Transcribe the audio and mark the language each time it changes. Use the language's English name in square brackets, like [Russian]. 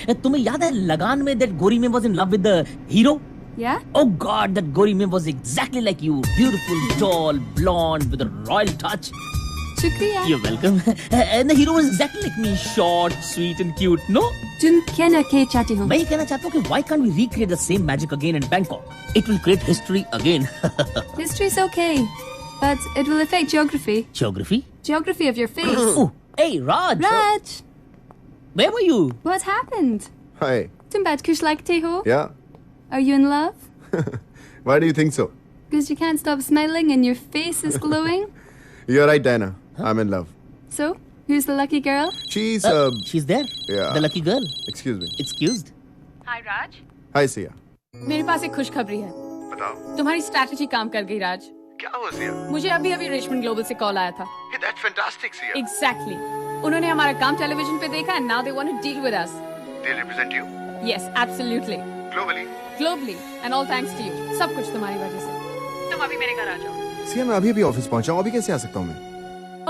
[Hindi] तुम्हें याद है लगान में [English] that Gori Mem was in love with the hero? Yeah? Oh God, that Gori Mem was exactly like you. Beautiful, tall, blonde, with a royal touch. [Hindi] Shukriya. [English] You're welcome. And the hero was exactly like me. Short, sweet and cute, no? [Hindi] तुम कहना क्या चाहती हो? मैं ये कहना चाहता हूँ कि [English] why can't we recreate the same magic again in Bangkok? It will create history again. History's okay, but it will affect geography. Geography? Geography of your face. Oh, hey, Raj. Raj, Where were you? what happened? Hi. [Hindi] तुम बात कुछ लगते हो? [English] Yeah. Are you in love? Why do you think so? Because you can't stop smiling and your face is glowing. You're right, Diana. I'm in love. So, who's the lucky girl? She's She's there. Yeah. The lucky girl. Excuse me. Excused. Hi, Raj. Hi, Sia. [Hindi] मेरे पास एक खुशखबरी है। बताओ तुम्हारी strategy काम कर गई, राज। क्या हुआ सिया? मुझे अभी रिचमंड ग्लोबल से कॉल आया था। [English] Hey, that's fantastic, Sia. Exactly. [Hindi] उन्होंने हमारा काम टेलीविजन पे देखा [English] and now they want to deal with us. They represent you Yes, absolutely. globally. Globally and all thanks to you. [Hindi] सब कुछ तुम्हारी वजह से। तुम अभी मेरे घर आ जाओ। सिया, मैं अभी ऑफिस पहुंचा हूँ, अभी कैसे आ सकता हूँ मैं?